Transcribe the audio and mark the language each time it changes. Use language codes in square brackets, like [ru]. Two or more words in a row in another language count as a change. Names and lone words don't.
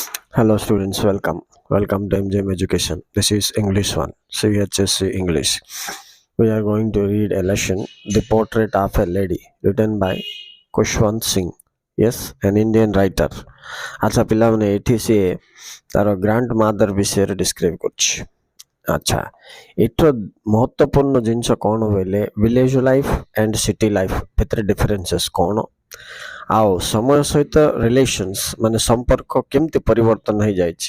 [en] Hello students, welcome. Welcome to MGM Education. This is English 1, CHSC English. We are going to read a lesson, The Portrait of a Lady, written by Kushwant Singh. Yes, an Indian writer. [or] ଆଚ୍ଛା ପିଲାମାନେ ଏଠି ସିଏ ତାର [en] grand mother [or] ବିଷୟରେ ଡିସ୍କ୍ରାଇବ୍ କରୁଛି। ଆଚ୍ଛା ଏଠିର ମହତ୍ତ୍ୱପୂର୍ଣ୍ଣ ଜିନିଷ କ'ଣ ବୋଇଲେ [en] village life and city life [or] ଭିତରେ ଡିଫରେନ୍ସେସ୍ କ'ଣ, ଆଉ ସମୟ ସହିତ ରିଲେସନ୍ସ ମାନେ ସମ୍ପର୍କ କେମିତି ପରିବର୍ତ୍ତନ ହେଇଯାଇଛି।